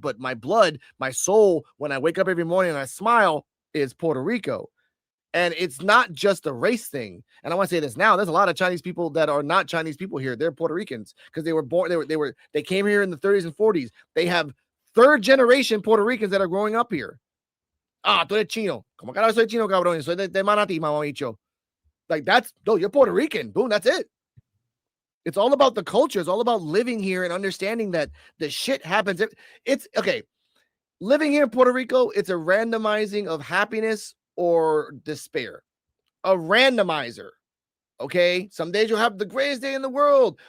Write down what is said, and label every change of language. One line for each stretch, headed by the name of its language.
English: But my blood, my soul, when I wake up every morning and I smile, is Puerto Rico. And it's not just a race thing. And I want to say this now. There's a lot of Chinese people that are not Chinese people here. They're Puerto Ricans because they were born. They came here in the 30s and 40s. They have third generation Puerto Ricans that are growing up here.
Spanish: Ah, tú eres chino. Como carajo soy chino, cabrón. Soy de Manatí, mamabicho.
English: Like, you're Puerto Rican. Boom, that's it. It's all about the culture. It's all about living here and understanding that the shit happens. It's okay. Living here in Puerto Rico, it's a randomizing of happiness or despair. A randomizer. Okay. Some days you'll have the greatest day in the world.